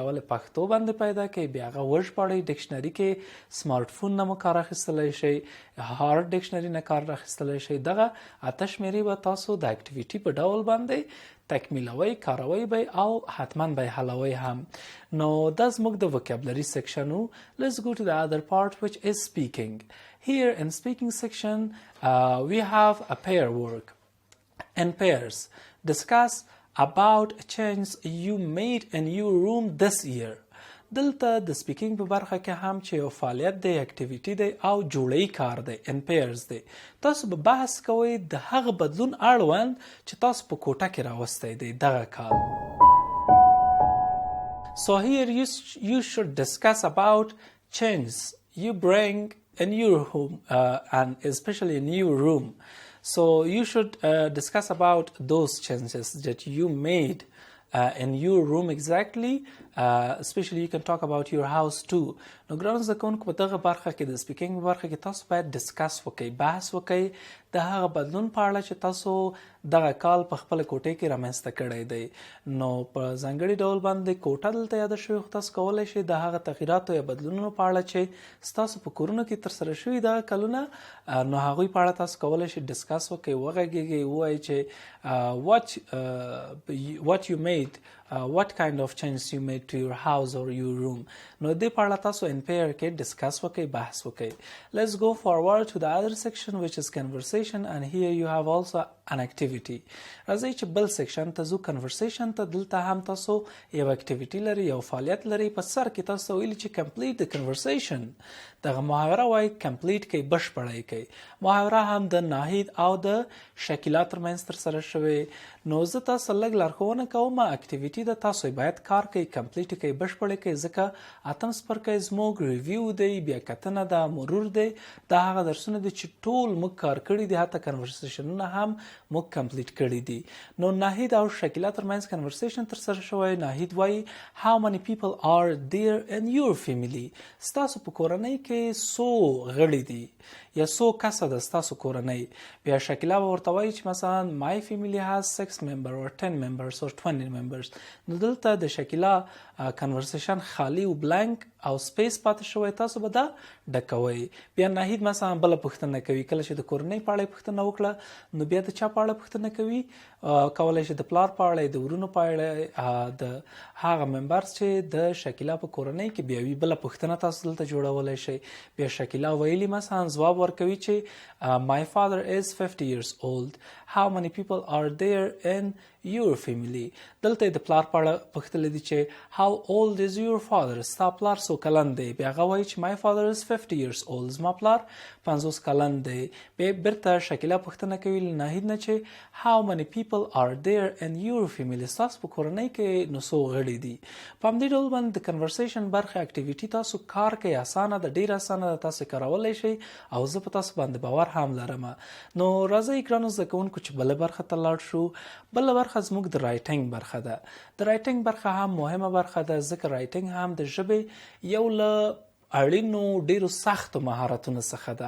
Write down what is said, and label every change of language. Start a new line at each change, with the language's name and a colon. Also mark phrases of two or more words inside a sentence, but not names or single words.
Pashto: اول پښتو باندې پیدا کړئ، بیا هغه وژباړئ. ډکشنري کې
English: smart phone
Pashto: نه مو کار اخیستلی شئ،
English: hard dictionary
Pashto: نه کار اخیستلی شئ. دغه اته شمېرې به تاسو د اکټیویټي په ډول باندې تکمیلوئ، کاروئ به او حتما به حلوئ هم. نو دا زموږ د
English: vocabulary section
Pashto: و.
English: Let's go to the other part which is speaking. Here in speaking section we have a pair work. In pairs, discuss about changes you made in your room this year.
Pashto: دلته د سپیکینګ په برخه کې هم چې یو فعالیت دی اکټیویټي دی او جوړی کار دی
English: in pairs
Pashto: دی تاسو به بحث کوئ د هغه بدلون اړوند چې تاسو په کوټه کې راوستی دی دغه کال.
English: So here you should discuss about changes you bring in your home and especially in your room. So you should discuss about those changes that you made in your room exactly. Especially you can talk about your house too.
Pashto: نو ګرانو زده کوونکو په دغه برخه کې د سپیکینګ برخه کې تاسو باید ډسکس وکړئ بحث وکړئ د هغه بدلون په اړه چې تاسو دغه کال په خپله کوټې کې رامنځته کړی دی. نو په ځانګړي ډول باندې کوټه دلته یاده شوې خو تاسو کولی شئ د هغه تغییراتو یا بدلونونو په اړه چې ستاسو په کورونو کې ترسره شوي دغه کلونه نو هغوی په اړه تاسو کولی شئ ډسکس وکړئ وغږیږئ ووایئ چې
English: what you made what kind of changes you made to your house or your room.
Pashto: نو دې په اړه تاسو
English: in pair
Pashto: کې ډسکس وکړئ بحث وکړئ.
English: Let's go forward to the other section which is conversation and here you have also an activity.
Pashto: راځئ چې بل سیکشن ته ځو conversation ته. دلته هم تاسو یو اکټیویټي لري یو فعالیت لري په سر کې تاسو ویلي چې
English: complete the conversation.
Pashto: دغه محاوره وایي complete کوي بشپړی کوي. محاوره هم د ناهید او د شکیلا ترمنځ ترسره شوې. نو زه تاسو لږ لارښوونه کوم اکټیویټي ده تاسو باید کار کوي کمپلیټ کوي بشپړی کوي ځکه اتم څپرکی زموږ ریویو دی بیا کتنه ده مرور دی دا هغه درسونه دي چې ټول موږ کار کړي دي حتی کنورسیشنونه هم موږ کمپلیټ کړي دي. نو ناهید او شکیلا ترمنځ کنورسیشن ترسره شوی. ناهید وایي
English: how many people are there in your family.
Pashto: ستاسو په کورنۍ کې څو غړي دي یا څو کسه ده ستاسو کورنۍ. بیا شکیلا به ورته وایي چې مثلا
English: my family has 6 members or 10 members or 20 members.
Pashto: نو دلته د شکیلا کنورسیشن خالی او بلانک او سپیس پاتې شوی تاسو به دا ډکوئ. بیا ناهید مثلا بله پوښتنه کوي کله چې د کورنۍ په اړه پوښتنه وکړه نو بیا د چا په اړه پوښتنه کوي کولی شي د پلار په اړه د ورونو په اړه د هغه ممبرز چې د شکیلا په کورنۍ کې بیا وي بله پوښتنه تاسو دلته جوړولی شئ. بیا شکیلا ویلي مثلا ځواب ورکوي چې
English: my father is 50 years old. How many people are there in your family.
Pashto: دلته د پلار په اړه پوښتلی دي چې
English: how old is your father.
Pashto: ستا پلار څو کلن دی. بیا هغه وایي چې
English: my father is 50 years old.
Pashto: زما پلار 50 کلن دی. بیا بیرته شکیلا پوښتنه کوي له ناهید نه چې
English: how many people are there in your family.
Pashto: ستاسو په کورنۍ کې نو څو غړي دي. په همدې ډول باندې د کنورسیشن برخه اکټیویټي تاسو کار کوي اسانه ده ډېره اسانه ده تاسو کولی شئ او زه په تاسو باندې باور هم لرم. نو راځئ ګرانو زده کوونکو چې بله برخه ته لاړ شو. بله برخه زموږ د رایټینګ برخه ده. د رایټینګ برخه هم مهمه برخه ده ځکه رایټینګ هم د ژبې یو له اړینو ډیرو سختو مهارتونو څخه ده.